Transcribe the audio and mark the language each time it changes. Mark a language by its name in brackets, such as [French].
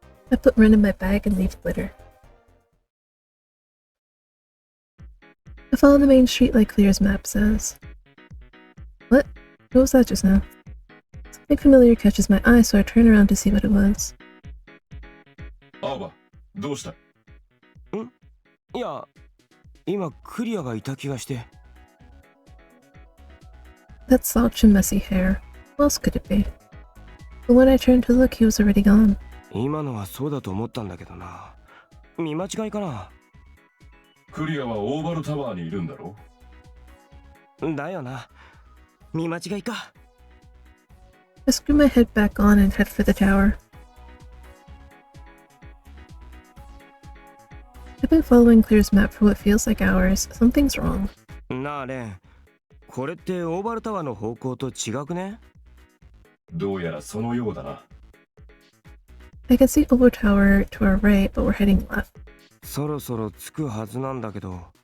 [English] I put Ren in my bag and leave Glitter. I follow the main street like Claire's map says. What? What was that just now? Something familiar catches my eye, so I turn around to see what it was. [Japanese] アーバ、どうした？いや、今クリアがいた気がして。 [English] That slouch and messy hair. Who else could it be? But when I turned to look, he was already gone. [Japanese] 今のはそうだと思ったんだけどな。見間違いかな。クリアはオーバルタワーにいるんだろ？だよな。見間違いか。 [English] I screw my head back on and head for the tower. I've been following Claire's map for what feels like hours. Something's wrong. [Japanese] なあレン、これってオーバルタワーの方向と違くね？どうやらそのようだな。 [English] I can see Oval Tower to our right, but we're heading left. [Japanese] そろそろ着くはずなんだけど。